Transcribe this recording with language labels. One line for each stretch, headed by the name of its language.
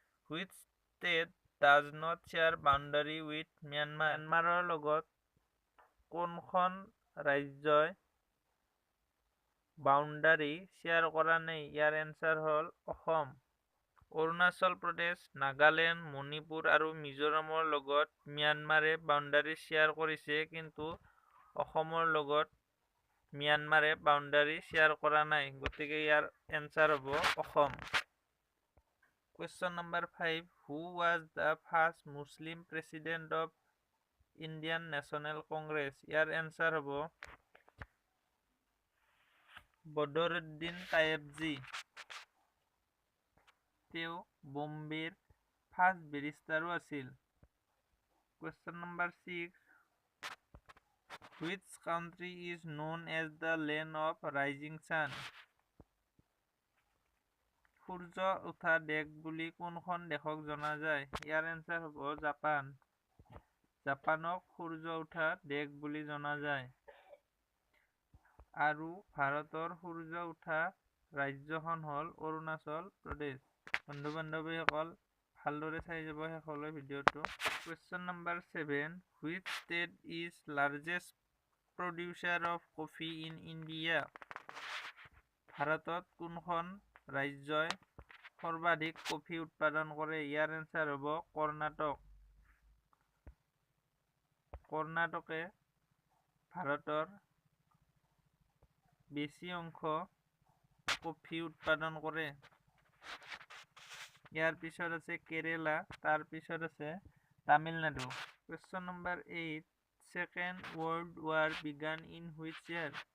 English: Which state does not share boundary with Myanmar?
Assamese: ম্যানমাৰৰ লগত কোনখন ৰাজ্যই বাউণ্ডাৰী শ্বেয়াৰ কৰা নাই? ইয়াৰ এনচাৰ হ'ল অসম। অৰুণাচল প্ৰদেশ, নাগালেণ্ড, মণিপুৰ আৰু মিজোৰামৰ লগত ম্যানমাৰে বাউণ্ডাৰী শ্বেয়াৰ কৰিছে, কিন্তু অসমৰ লগত ম্যানমাৰে বাউণ্ডাৰী শ্বেয়াৰ কৰা নাই, গতিকে ইয়াৰ এনচাৰ হ'ব Assam.
English: Question number 5. Who was the first Muslim president of Indian National Congress?
Assamese: Year answer হ'ব বদৰুদ্দিন তায়েবজী। তেওঁ বম্বেৰ ফাৰ্ষ্ট বেৰিষ্টাৰো আছিল।
English: Question number 6. Which country is known as the land of rising sun?
Assamese: সূৰ্য উঠা দেশ বুলি কোনখন দেশক জনা যায়? ইয়াৰ এনচাৰ হ'ব জাপান। জাপানক সূৰ্য উঠা দেশ বুলি জনা যায়। আৰু ভাৰতৰ সূৰ্য উঠা ৰাজ্যখন হ'ল অৰুণাচল প্ৰদেশ। বন্ধু বান্ধৱীসকল, ভালদৰে চাই যাব শেষলৈ ভিডিঅ'টো।
English: Question number 7. Which state is largest producer of coffee in India?
Assamese: ভাৰতত কোনখন ৰাজ্যই সৰ্বাধিক কফি উৎপাদন কৰে? ইয়াৰ এনচাৰ হ'ব কৰ্ণাটক। কৰ্ণাটকে ভাৰতৰ বেছি অংশ কফি উৎপাদন কৰে। ইয়াৰ পিছত আছে কেৰেলা, তাৰ পিছত আছে Tamil Nadu.
English: Question number 8. Second World War began in which year?